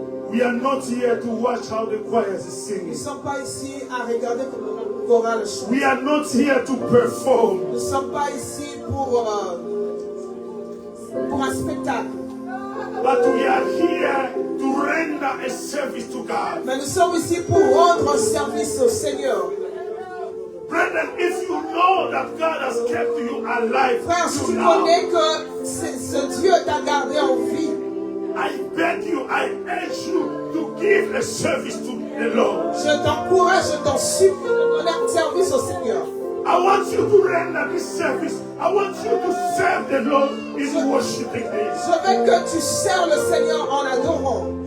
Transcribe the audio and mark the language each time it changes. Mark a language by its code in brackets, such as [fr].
[en] We are not here to watch how the choir is [fr] Nous ne [en] singing. [fr] sommes pas ici à regarder comment le choral chante. [en] We are not here to perform. [fr] Nous ne sommes pas ici pour un spectacle. [en] But we are here to render a service to God. [fr] Mais nous sommes ici pour rendre un service au Seigneur. [en] Brethren, if you know that God has kept you alive [fr] Frère, si tu [en] now, [fr] connais que ce Dieu t'a gardé en vie, [en] I beg you, I urge you to give a service to the Lord. [fr] je t'encourage, je t'en supplie de donner un service au Seigneur. [en] I want you to render this service. I want you to serve the Lord in worshiping Him. [fr] Je veux que tu sers le Seigneur en adorant.